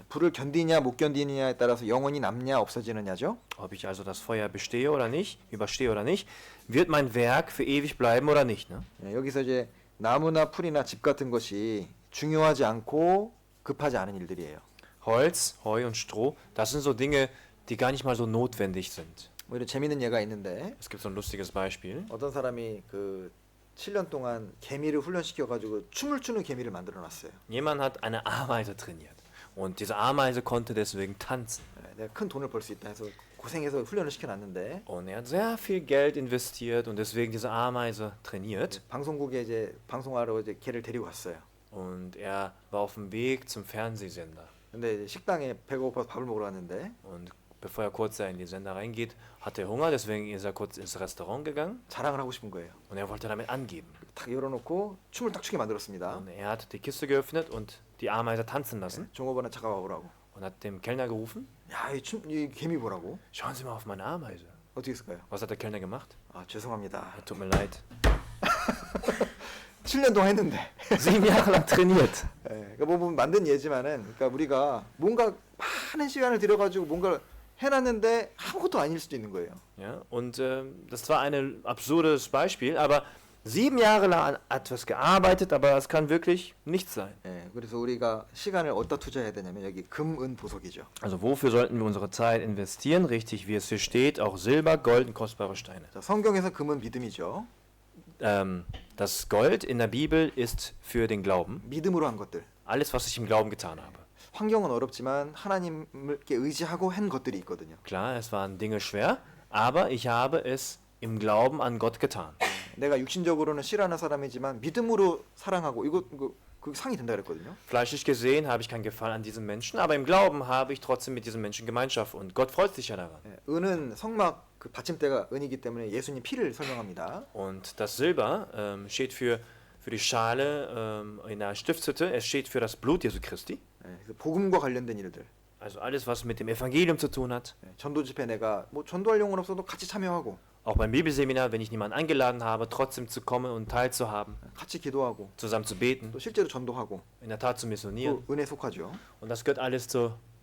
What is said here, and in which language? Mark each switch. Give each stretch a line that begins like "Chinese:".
Korean: 불을 견디냐 못 견디느냐에 따라서 영혼이 남냐 없어지느냐죠.
German: Ob ich also das Feuer bestehe oder nicht, überstehe oder nicht, wird mein Werk für ewig bleiben oder nicht. Ne?
Korean: 예, 여기서 이제 나무나 풀이나 집 같은 것이 중요하지 않고 급하지 않은 일들이에요.
German: Holz, Heu und Stroh, das sind so Dinge, die gar nicht mal so notwendig sind.
Korean: 뭐 이런 재밌는 예가 있는데
German: Es gibt so ein lustiges Beispiel.
Korean: 어떤 사람이 그 7년 동안 개미를 훈련시켜 가지고 춤을 추는 개미를 만들어 놨어요.
German: Jemand hat eine Ameise trainiert und diese Ameise konnte deswegen tanzen.
Korean: 예, 내가 큰 돈을 벌 수 있다 해서 고생해서 훈련을 시켜 놨는데
German: Und er hat sehr viel Geld investiert und deswegen diese Ameise trainiert.
Korean: 방송국에 이제 방송하러 이제 개를 데리고 갔어요.
German: Und er war auf dem Weg zum Fernsehsender.
Korean: 근데 이제 식당에 배가 고파서 밥을 먹으러 왔는데
German: Und bevor er kurz da in die Sender reingeht, hat er Hunger, deswegen ist er kurz ins Restaurant gegangen
Korean: 자랑을 하고 싶은 거예요.
German: und er wollte damit angeben.
Korean: 탁 열어놓고 춤을 딱 추게 만들었습니다.
German: Und er hat die Kiste geöffnet und die Ameise tanzen lassen
Korean: 종업원은 잠깐 와보라고.
German: und hat dem Kellner gerufen,
Korean: 야, 이 개미 보라고.
German: schauen Sie mal auf meine Ameise.
Korean: 어떻게 했을까요?
German: Was hat der Kellner gemacht?
Korean: 아, 죄송합니다.
German: Tut mir leid.
Korean: 7년 동안 했는데.
German: 7 Jahre lang trainiert.
Korean: 예, 그러니까 뭐 만든 예지만은, 그러니까 우리가 뭔가 많은 시간을 들여가지고 뭔가를 해놨는데 아무것도 아닐 수도 있는 거예요.
German: Ja, und das war ein absurdes Beispiel, aber 7 Jahre lang an etwas gearbeitet, aber es kann wirklich nichts sein.
Korean: 예, 그래서 우리가 시간을 어디다 투자해야 되냐면 여기 금, 은, 보석이죠.
German: Also wofür sollten wir unsere Zeit investieren? Richtig, wie es hier steht, auch Silber, Gold und kostbare Steine.
Korean: 자, 성경에서 금은 믿음이죠.
German: Das Gold in der Bibel ist für den Glauben.
Korean: 믿음으로 한 것들.
German: Alles, was ich im Glauben getan habe.
Korean: 환경은 어렵지만 하나님께 의지하고 한 것들이 있거든요.
German: Klar, es waren Dinge schwer, aber ich habe es im Glauben an Gott getan.
Korean: 내가 육신적으로는 싫어하는 사람이지만 믿음으로 사랑하고 이거 그 상이 된다 그랬거든요.
German: Fleischlich gesehen habe ich keinen Gefallen an diesem Menschen, aber im Glauben habe ich trotzdem mit diesem Menschen Gemeinschaft und Gott freut sich ja daran.
Korean: 예, 은은 성막 그 받침대가 은이기 때문에 예수님 피를 설명합니다.
German: Und das Silber steht für die Schale in der Stiftshütte, es steht für das Blut Jesu Christi.
Korean: 예, 그래서 복음과 관련된 일들.
German: Also alles, was mit dem Evangelium zu tun hat.
Korean: 예, 전도 집회 내가 뭐 전도할 용은 없어도 같이 참여하고
German: Auch beim Bibelseminar, wenn ich niemanden eingeladen habe, trotzdem zu kommen und teilzuhaben,
Korean: 같이 기도하고
German: zusammen zu beten,
Korean: 또 실제로 전도하고
German: in der Tat zu missionieren.
Korean: 또 은혜 속하죠.
German: Und das gehört alles zur